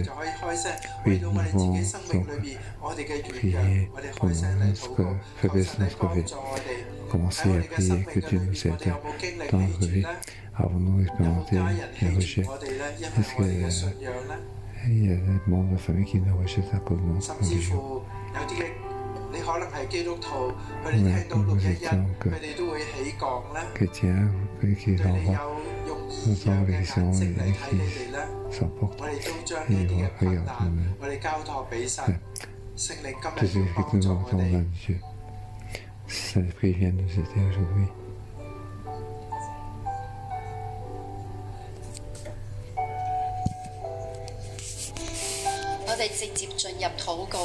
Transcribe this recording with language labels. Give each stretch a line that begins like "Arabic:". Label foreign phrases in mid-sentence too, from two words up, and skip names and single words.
French: Oui, nous devons donc prier pour notre faiblesse, notre vie. Commencer à prier que Dieu nous aide dans notre vie. Avons-nous expérimenté les rejets? Est-ce qu'il y a des membres de la famille qui nous rejettent à cause de notre religion?
Cantonese: 可能係基督徒，佢哋聽到611，佢哋都會起降咧。
French: chrétiens, qui
Cantonese: 對你
French: renvoient
Cantonese: 有用異樣嘅眼睛嚟睇你哋咧，
French: s'emportent
Cantonese: 我哋都將呢啲嘅困難，我哋交託俾神。聖靈今
French: Jésus
Cantonese: 日
French: qui
Cantonese: 要幫
French: nous
Cantonese: 助
French: entend
Cantonese: 我哋。
French: dans Dieu. Saint-Esprit vient nous aider aujourd'hui.
Cantonese: 我哋直接進入禱告。